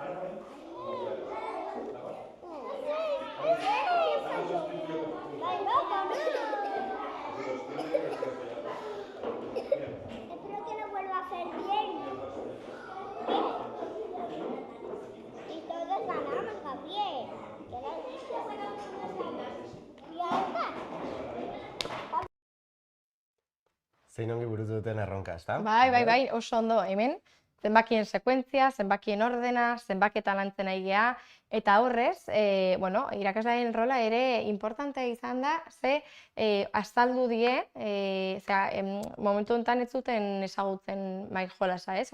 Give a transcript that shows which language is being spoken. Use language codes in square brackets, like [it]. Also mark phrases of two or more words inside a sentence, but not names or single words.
[es] Espero que lo vuelva a hacer bien. Y todos ganamos, Gabriel. ¿Qué le has dicho? ¿Y ahora? [eu] Zein ongi burutu duten erronka, ezta? Bai, oso ondo, hemen, zenbakien sekuentzia, zenbakien ordena, zenbaketan lantzen nahi gea, eta horrez, bueno, irakaslearen rola ere importantea izan da, ze azaldu die, momentu honetan ez zuten ezagutzen mai jolasa, ez?